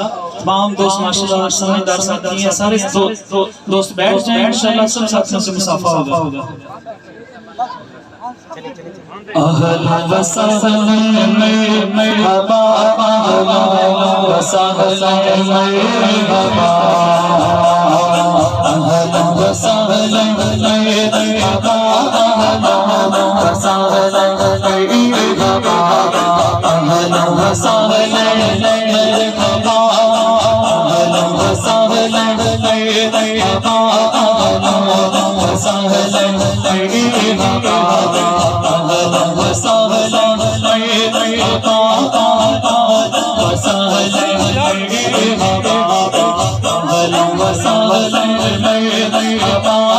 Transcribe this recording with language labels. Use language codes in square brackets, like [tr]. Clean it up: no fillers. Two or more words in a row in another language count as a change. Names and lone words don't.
[ur] تمام دوست ماشاءاللہ سمجھدار ساتھی ہیں, سارے دوست بیٹھ جائیں انشاءاللہ سب ساتھیوں سے مصافحہ ہوگا. [ar] اہلا و سہلا مرحبا اہلا و سہلا مرحبا اہلا و سہلا مرحبا اہلا و سہلا مرحبا اہلا و سہلا مرحبا وسهلا مرحبا أهلا وسهلا مرحبا وسهلا مرحبا أهلا وسهلا مرحبا